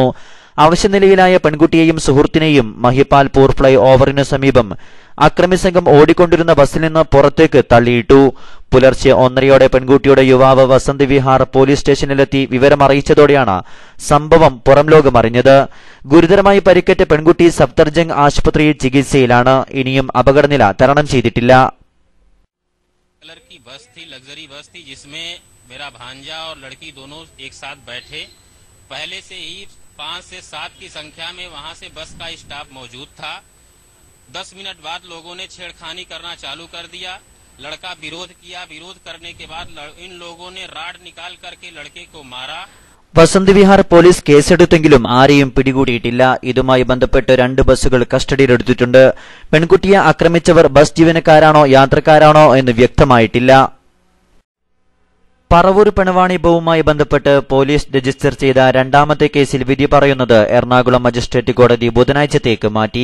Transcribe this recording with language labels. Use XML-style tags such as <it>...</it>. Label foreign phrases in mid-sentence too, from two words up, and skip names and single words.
<ml>അവശനിലയിലായ പെൺകുട്ടിയെയും സുഹൃത്തിനെയും മഹിപാൽപൂർ ഫ്ളൈ ഓവറിനു സമീപം അക്രമി സംഘം ഓടിക്കൊണ്ടിരുന്ന ബസ്സിൽ നിന്ന് പുറത്തേക്ക് തള്ളിയിട്ടു. പുലർച്ചെ 1:30-യോടെ പെൺകുട്ടിയുടെ യുവാവ് വസന്ത് വിഹാർ പോലീസ് സ്റ്റേഷനിലെത്തി വിവരമറിയിച്ചതോടെയാണ് സംഭവം പുറംലോകമറിഞ്ഞത്. ഗുരുതരമായി പരിക്കേറ്റ പെൺകുട്ടി സഫ്ദർജംഗ് ആശുപത്രിയിൽ ചികിത്സയിലാണ്. ഇനിയും അപകടനില തരണം ചെയ്തിട്ടില്ല.</ml> <hi>लग्जरी बस थी जिसमें मेरा भांजा और लड़की दोनों एक साथ बैठे. पहले से ही 5 से 7 की संख्या में वहां से बस का स्टाफ मौजूद था. 10 मिनट बाद लोगों ने छेड़खानी करना चालू कर दिया. लड़का विरोध किया. विरोध करने के बाद इन लोगों ने राड निकाल करके लड़के को मारा.</hi> <ml>വസന്ത് വിഹാർ പോലീസ് കേസെടുത്തെങ്കിലും ആരെയും പിടികൂടിയിട്ടില്ല. ഇതുമായി ബന്ധപ്പെട്ട് 2 ബസ്സുകൾ കസ്റ്റഡിയിലെടുത്തിട്ടുണ്ട്. പെൺകുട്ടിയെ ആക്രമിച്ചവർ ബസ് ജീവനക്കാരാണോ യാത്രക്കാരാണോ എന്ന് വ്യക്തമായിട്ടില്ല. പറവൂർ പിണവാണിഭവുമായി ബന്ധപ്പെട്ട് പോലീസ് രജിസ്റ്റർ ചെയ്ത 2ാമത്തെ കേസിൽ വിധി പറയുന്നത് എറണാകുളം മജിസ്ട്രേറ്റ് കോടതി ബുധനാഴ്ചത്തേക്ക് മാറ്റി.</ml>